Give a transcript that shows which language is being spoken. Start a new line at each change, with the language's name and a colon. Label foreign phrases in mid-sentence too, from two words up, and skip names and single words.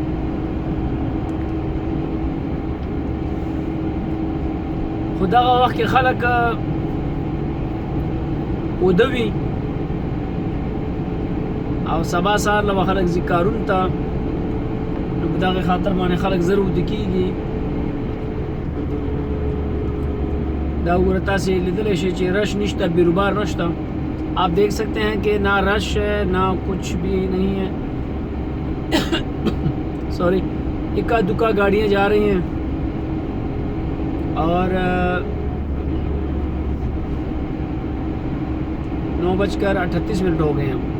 Pashto: خو دغه وخت کې خلک اوده وي او سبا سهار له به خلک ځي کارونو ته، نو په دغې خاطر باندې خلک زر اوده کېږي. دا وګوره تاسې لیدلی شئ چې رش نشته، بیروبار نشته.
Urdu: آپ دیکھ سکتے ہیں کہ نہ رش ہے نہ کچھ بھی نہیں ہے. سوری، اکا دکا گاڑیاں جا رہی ہیں اور 9:38 ہو گئے ہیں.